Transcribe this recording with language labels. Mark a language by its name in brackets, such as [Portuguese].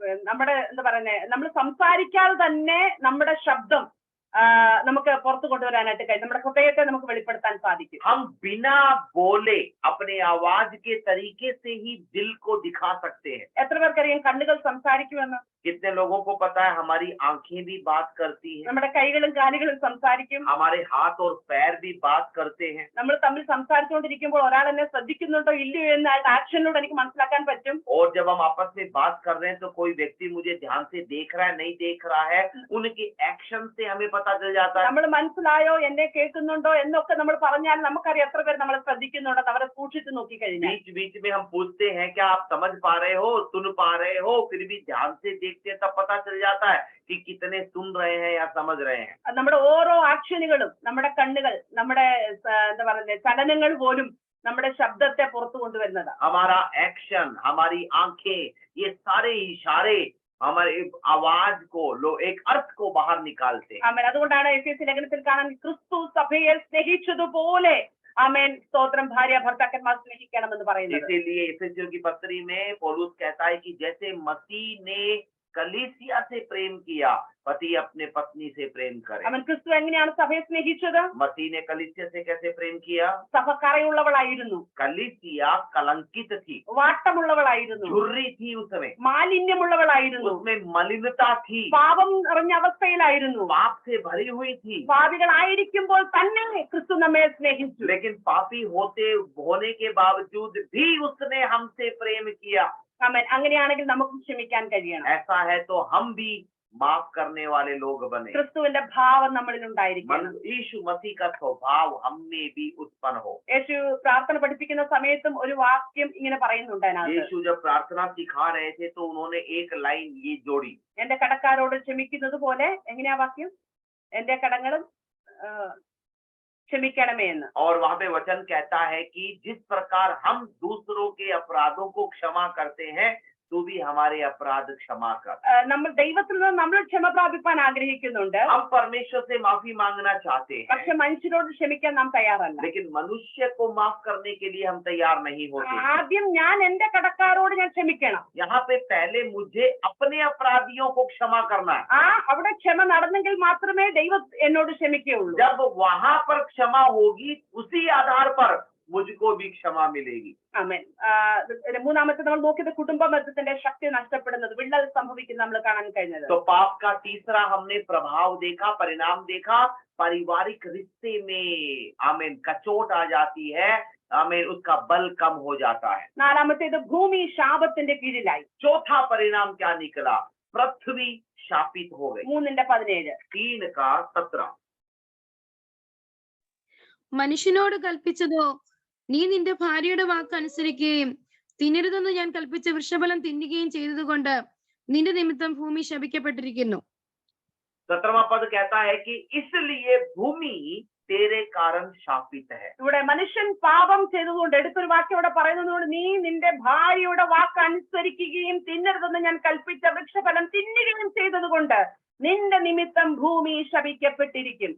[Malayalam] നമ്മുടെ എന്താ പറയുന്നേ, നമ്മൾ സംസാരിക്കാതെ തന്നെ നമ്മുടെ ശബ്ദം നമുക്ക് പുറത്തു കൊണ്ടുവരാനായിട്ട് കഴിയും, നമ്മുടെ ഹൃദയത്തെ നമുക്ക് വെളിപ്പെടുത്താൻ സാധിക്കും. [Hindi] हम बिना बोले अपने आवाज के तरीके से ही दिल को दिखा सकते हैं। [Malayalam] എത്ര പേർക്കറിയാം കണ്ണുകൾ സംസാരിക്കുമെന്ന്? [Hindi] कितने लोगों को पता है हमारी आंखें भी बात करती हैं, [Malayalam] നമ്മുടെ കൈകളും കാലുകളും സംസാരിക്കും. [Hindi] हमारे हाथ और पैर भी बात करते हैं। [Malayalam] നമ്മൾ തമ്മിൽ സംസാരിച്ചുകൊണ്ടിരിക്കുമ്പോൾ ഒരാൾ എന്നെ ശ്രദ്ധിക്കുന്നുണ്ടോ ഇല്ലയോ എന്ന് അയാളുടെ ആക്ഷനിലൂടെ എനിക്ക് മനസ്സിലാക്കാൻ പറ്റും. [Hindi] और जब हम आपस में बात कर रहे हैं तो कोई व्यक्ति मुझे ध्यान से देख रहा है नहीं देख रहा है, उनके एक्शन से हमें पता चल जाता है। [Malayalam] നമ്മൾ മനസ്സിലായോ എന്നെ കേൾക്കുന്നുണ്ടോ എന്നൊക്കെ നമ്മൾ പറഞ്ഞാൽ നമുക്കറിയാം എത്ര പേർ നമ്മളെ ശ്രദ്ധിക്കുന്നുണ്ടോ, അവരെ സൂക്ഷിച്ചു നോക്കി കഴിഞ്ഞാൽ. [Hindi] बीच बीच में हम पूछते हैं क्या आप समझ पा रहे हो, सुन पा रहे हो, फिर भी ध्यान से देखते हैं तब पता चल जाता है कि कितने सुन रहे हैं या समझ रहे हैं। [Malayalam] നമ്മുടെ ഓരോ ആക്ഷനുകളും, നമ്മുടെ കണ്ണുകൾ, നമ്മുടെ എന്താ പറയുന്നത് ചലനങ്ങൾ പോലും നമ്മുടെ ശബ്ദത്തെ പുറത്തു കൊണ്ടുവരുന്നതാണ്. [Hindi] हमारा एक्शन, हमारी आंखें, ये सारे इशारे हमारे आवाज को एक अर्थ को बाहर निकालते हैं। [Malayalam] ആമേൻ. അതുകൊണ്ടാണ് എഫേസ്യ ലേഖനത്തിൽ കാണാൻ ക്രിസ്തു സഭയെ സ്നേഹിച്ചതുപോലെ ആമേൻ സ്തോത്രം ഭാര്യ ഭർത്താക്കന്മാർ സ്നേഹിക്കണമെന്ന് പറയുന്നത്. [Hindi] इसीलिए एफेसियों की पत्री में पौलुस कहता है कि जैसे मसीह ने कलीसिया से प्रेम किया, पति अपने पत्नी से प्रेम करे। [Malayalam] ആമേൻ. ക്രിസ്തു എങ്ങനെയാണ് സഭയെ സ്നേഹിച്ചത്? [Hindi] मसीह ने कलीसिया से कैसे प्रेम किया? [Malayalam] സഭ കറയുള്ളവളായിരുന്നു, [Hindi] कलीसिया कलंकित थी, [Malayalam] വാട്ടമുള്ളവളായിരുന്നു, [Hindi] झुर्री थी, उसमें [Malayalam] മാലിന്യമുള്ളവളായിരുന്നു, [Hindi] उसमें मलिनता थी, [Malayalam] പാപം നിറഞ്ഞ അവസ്ഥയിലായിരുന്നു. [Hindi] पाप से भरी हुई थी। [Malayalam] പാപികളായിരിക്കുമ്പോൾ തന്നെ ക്രിസ്തു നമ്മെ സ്നേഹിച്ചു. [Hindi] लेकिन पापी होने के बावजूद भी उसने हमसे प्रेम किया। [Malayalam] ആമേൻ. അങ്ങനെയാണെങ്കിൽ നമുക്ക് ക്ഷമിക്കാൻ കഴിയണം. [Hindi] ऐसा है तो हम भी माफ करने वाले लोग बने। [Malayalam] ക്രിസ്തുവിന്റെ ഭാവം നമ്മളിൽ ഉണ്ടായിരിക്കണം. [Hindi] यीशु मसीह का स्वभाव हम में भी उत्पन्न हो। [Malayalam] യേശു പ്രാർത്ഥന പഠിപ്പിക്കുന്ന സമയത്തും ഒരു വാക്യം ഇങ്ങനെ പറയുന്നുണ്ട് അതിനകത്ത്. [Hindi] यीशु जब प्रार्थना सिखा रहे थे तो उन्होंने एक लाइन ये जोड़ी, [Malayalam] എന്റെ കടക്കാരോട് ക്ഷമിക്കുന്നത് പോലെ, എങ്ങനെയാ വാക്യം? എന്റെ കടങ്ങളും ക്ഷമിക്കണമേ എന്ന്. [Hindi] और वहां पे वचन कहता है कि जिस प्रकार हम दूसरों के अपराधों को क्षमा करते हैं तू भी हमारे अपराध क्षमा कर। [Malayalam] നമ്മൾ ദൈവത്തിൽ നിന്ന് നമ്മൾ ക്ഷമ പ്രാപിപ്പാൻ ആഗ്രഹിക്കുന്നുണ്ട്. [Hindi] हम परमेश्वर से माफी मांगना चाहते हैं, [Malayalam] പക്ഷെ മനുഷ്യരോട് ക്ഷമിക്കാൻ നാം തയ്യാറല്ല. [Hindi] लेकिन मनुष्य को माफ करने के लिए हम तैयार नहीं होते। [Malayalam] ആദ്യം ഞാൻ എന്റെ കടക്കാരോട് ഞാൻ ക്ഷമിക്കണം. [Hindi] यहाँ पे पहले मुझे अपने अपराधियों को क्षमा करना है। [Malayalam] അവിടെ ക്ഷമ നടന്നെങ്കിൽ മാത്രമേ ദൈവം എന്നോട് ക്ഷമിക്കുകയുള്ളൂ. [Hindi] जब वहां पर क्षमा होगी उसी आधार पर मुझको भी क्षमा मिलेगी। [Malayalam] ആമേൻ. മൂന്നാമത്തെ നമ്മൾ നോക്കിയത് കുടുംബ ബന്ധത്തിന്റെ ശക്തി നഷ്ടപ്പെടുന്നത്, വിള്ളൽ സംഭവിക്കുന്നത് നമ്മൾ കാണാൻ കഴിഞ്ഞത്. [Hindi] तो पाप का तीसरा हमने प्रभाव देखा, परिणाम देखा, पारिवारिक रिश्ते में आमीन कचोट आ जाती है, आमीन उसका बल कम हो जाता है। [Malayalam] നാലാമത്തേത് ഭൂമി ശാപത്തിന്റെ കീഴിലായി. [Hindi] चौथा परिणाम क्या निकला? पृथ्वी शापित हो गई। 3:17. 3:17 [Malayalam] മനുഷ്യനോട് കൽപ്പിച്ചതോ നീ നിന്റെ ഭാര്യയുടെ വാക്ക് അനുസരിക്കുകയും തിന്നരുതെന്ന് ഞാൻ കൽപ്പിച്ച വൃക്ഷഫലം തിന്നുകയും ചെയ്തതുകൊണ്ട് നിന്റെ നിമിത്തം ഭൂമി ശപിക്കപ്പെട്ടിരിക്കുന്നു. [Hindi] 17वां पद कहता है कि इसलिए भूमि तेरे कारण शापित है। [Malayalam] ഇവിടെ മനുഷ്യൻ പാപം ചെയ്തതുകൊണ്ട്, എടുത്തൊരു വാക്യം ഇവിടെ പറയുന്നതുകൊണ്ട്, നീ നിന്റെ ഭാര്യയുടെ വാക്ക് അനുസരിക്കുകയും തിന്നരുതെന്ന് ഞാൻ കൽപ്പിച്ച വൃക്ഷഫലം തിന്നുകയും ചെയ്തതുകൊണ്ട് നിന്റെ നിമിത്തം ഭൂമി ശപിക്കപ്പെട്ടിരിക്കും.